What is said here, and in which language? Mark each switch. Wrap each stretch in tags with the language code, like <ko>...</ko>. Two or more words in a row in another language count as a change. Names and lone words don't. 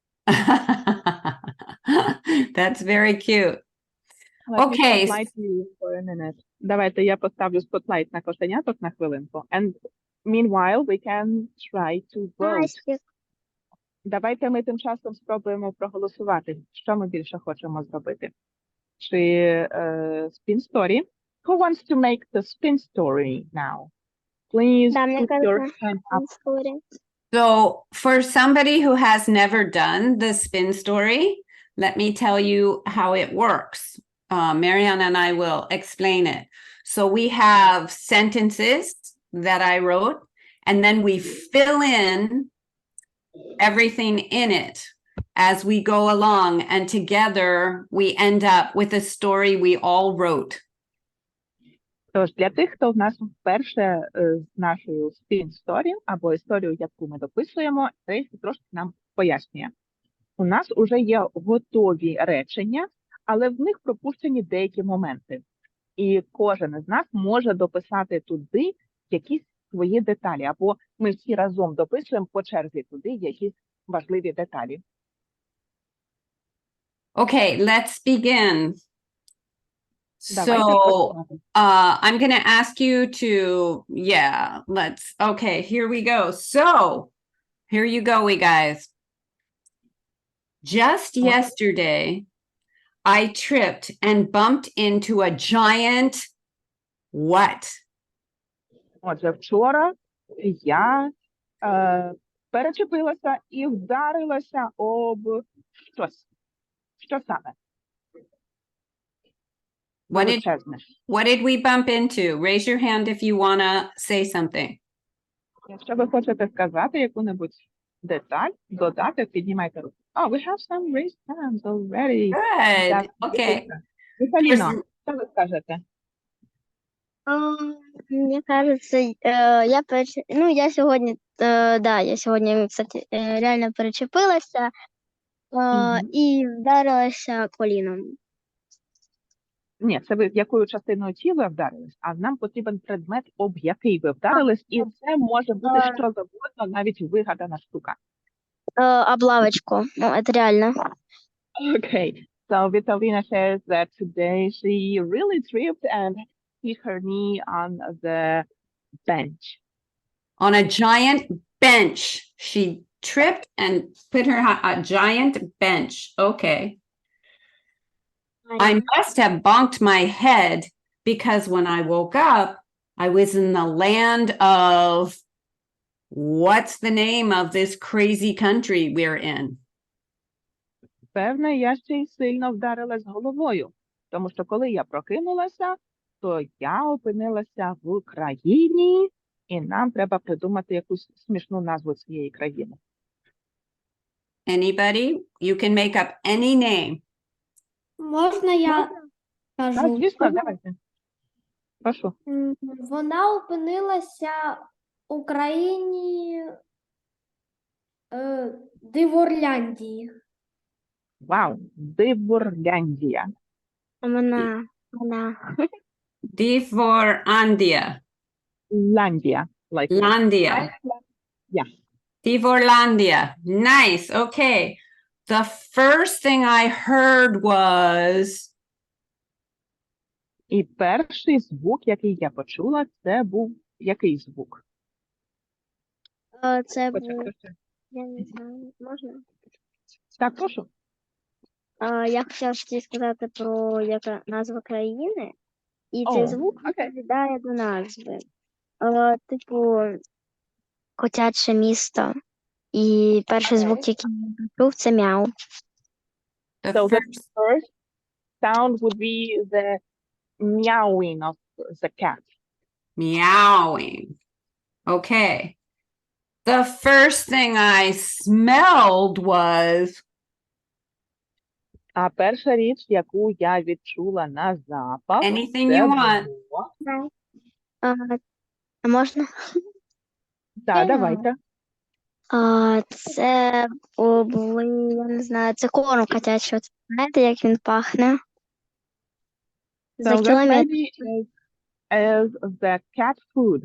<en>That's very cute. Let me Okay. spotlight you for a minute.</en> <uk>Давайте я поставлю спотлайт на кошеняток на хвилинку.</uk> <en>And meanwhile, we can try to vote.</en> <uk>Настя, Давайте ми тим часом спробуємо проголосувати, що ми більше хочемо зробити. Чи</uk> <en>spin story? Who wants to make the spin story now? Please</en> <ru>Да, мне</ru> <en>put your</en> <ru>кажется,</ru> <en>hand up.</en> <ru>история.</ru> <en>So for somebody who has never done the spin story, let me tell you how it works. Marianna and I will explain it. So we have sentences that I wrote, and then we fill in everything in it as we go along, and together we end up with a story we all wrote.</en> <uk>Тож для тих, хто в нас вперше з нашою</uk> <en>spin story</en> <uk>або історію, яку ми дописуємо, Трейсі трошки нам пояснює. У нас уже є готові речення, але в них пропущені деякі моменти. І кожен із нас може дописати туди якісь свої деталі, або ми всі разом дописуємо по черзі туди якісь важливі деталі.</uk> <en>Okay, let's begin.</en> <uk>Давайте</uk> <en>So</en> <uk>почнемо.</uk> <en>I'm going to ask you to, okay, here we go. So here you go, we guys. Just yesterday, I tripped and bumped into a giant what?</en> <uk>Отже, вчора я перечепилася і вдарилася об щось. Що саме?</uk> <en>What did,</en> <uk>Величезне.</uk> <en>what did we bump into? Raise your hand if you want to say something. Якщо ви хочете сказати яку-небудь деталь, додати, піднімайте руку. Oh, we have some raised hands already. Good. Okay.</en> <uk>Віталіно, що ви скажете?</uk> <ru>Мне кажется, я сегодня, я сегодня, кстати,</ru> <uk>реально перечепилася і вдарилася коліном. Ні, це ви якою частиною тіла вдарились, а нам потрібен предмет, об який ви вдарились, і це може бути що завгодно, навіть вигадана штука.</uk> <ru>Об лавочку, это реально.</ru> <en>Okay, so Vitalina says that today she really tripped and hit her knee on the bench. On a giant bench. She tripped and put her a giant bench. Okay. I must have bonked my head because when I woke up, I was in the land of, what's the name of this crazy country we're in?</en> <uk>Певне, я ще й сильно вдарилась головою, тому що коли я прокинулася, то я опинилася в країні, і нам треба придумати якусь смішну назву цієї країни.</uk> <en>Anybody? You can make up any name.</en> <uk>Можна я Так, кажу? звісно, давайте. Прошу. Вона опинилася у країні Диворляндії. Вау, Диворляндія. Вона.</uk> <en>Divorlandia.</en> <uk>Ландія.</uk> <en>Like Landia. Yeah. Divorlandia. Nice. Okay. The first thing I heard was,</en> <uk>І перший звук, який я почула, це був який звук? Це був, Почекайте. я не знаю, можна? Так, прошу. Я хотіла ще сказати про яка назва країни, і О, цей звук окей. відповідає до назви. Типу, котяче місто. І перший звук, який я почув, це мяу.</uk> <en>The So the first, first sound would be the meowing of the cat. meowing. Okay. The first thing I smelled was</en> <uk>А перша річ, яку я відчула на запах,</uk> <en>anything</en> <uk>це</uk> <en>you want.</en> <uk>було... А можна? Так, давайте. Це були, я не знаю, це корм котячий. От знаєте, як він пахне? За</uk> <en>So that</en> <uk>кілометр.</uk> <en>maybe is the cat food.</en>